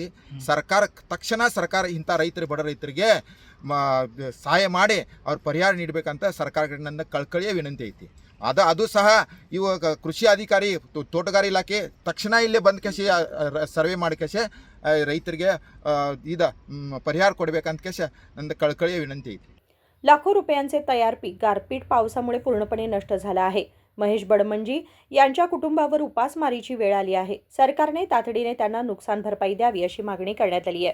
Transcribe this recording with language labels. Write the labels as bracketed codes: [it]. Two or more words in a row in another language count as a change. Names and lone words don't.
[kn] ತಕ್ಷಣ ಇಂಥ ಬಡ ರೈತರಿಗೆ ಸಹಾಯ ಮಾಡಿ ಅವ್ರ ಪರಿಹಾರ ನೀಡಬೇಕಂತ ಸರ್ಕಾರಕ್ಕೆ ನನ್ನ ಕಳಕಳಿಯ ವಿನಂತಿ ಐತಿ। ಅದು ಸಹ ಇವಾಗ ಕೃಷಿ ಅಧಿಕಾರಿ ತೋಟಗಾರಿ ಇಲಾಖೆ ತಕ್ಷಣ ಇಲ್ಲೇ ಬಂದ ಕೆಸೆ ಸರ್ವೆ ಮಾಡಿ ಕೆಸೆ ರೈತರಿಗೆ ಪರಿಹಾರ ಕೊಡಬೇಕಂತ ಕೆಸೆ ನನ್ನ ಕಳಕಳಿಯ ವಿನಂತಿ ಐತಿ। [mr] लाखो रुपयांचे तयार पीक गारपीट पावसामुळे पूर्णपणे नष्ट झालं आहे। महेश बडमंजी यांच्या कुटुंबावर उपासमारीची वेळ आली आहे। सरकारने तातडीने त्यांना नुकसान भरपाई द्यावी अशी मागणी करण्यात आली आहे।